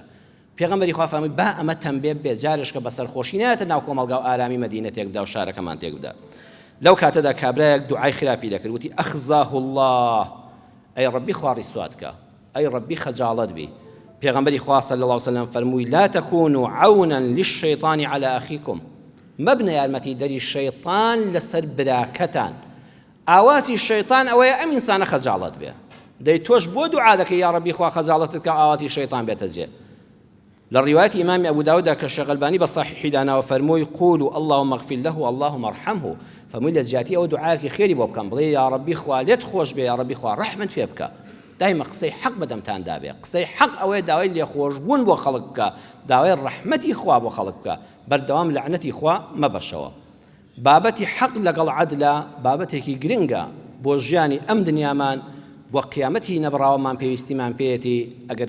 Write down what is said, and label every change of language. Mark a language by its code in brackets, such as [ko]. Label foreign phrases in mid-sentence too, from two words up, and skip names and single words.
[ckb] پێغەمبەری خوا فەرمووی با ئەمە تەنبیه بێت جارش کە بە سەرخۆشی نایەتە ناو کۆمەڵگا و ئارامی مەدینە تێک بدا و شارەکەمان تێک بدا لەو کاتەدا کابرایەک دوعای خراپی دەکرد وتی [ar] ئەخزاه الله [ckb] ئەی ڕەبی خوا ڕیسوات کە ئەی ڕەبی خەجاڵەت بی پێغەمبەری خوا [ar] صلی الله علیه وسلم [ckb] فەرمووی [ar] لا تكونوا عونا للشيطان على أخيكم [ckb] مەبنە یارمەتی دەری شەیطان لەسەر براکەتان ئاواتی شەیطان ئەوەیە ئەم ئینسانە خەجاڵەت بێ دەی تۆش بۆ دوعا دەکەی یا ڕەبی خوا خەجاڵەتت کە ئاواتی شەیطان بێتە جێ لە ڕیوایەتی ئیمامی ئەبوو داووددا کە شێخ ئەلبانی بە صحیحی داناوە فەرمووی [ar] قولوا اللهم اغفر له اللهم ارحمه [ckb] فەرمووی لە جیاتی ئەو دوعایەکی خێری بۆ بکەم بڵێ یا ڕەبی خوا لێت خۆش بێ یا ڕەبی خوا ڕەحمت پێ بکە دایمە قسەی حەق بەدەمتاندا بێ قسەی حەق ئەوەیە داوای لێخۆشبوون بۆ خەڵک بکە داوای ڕەحمەتی خوا بۆ خەڵک بکە بەردەوام لەعنەتی خوا مەبەشەوە بابەتی حەق لەگەڵ عەدلە بابەتێکی گرنگە بۆ ژیانی ئەم دنیامان بۆ قیامەتی نەبڕاوەمان پێویستیمان پێیەتی ئەگەر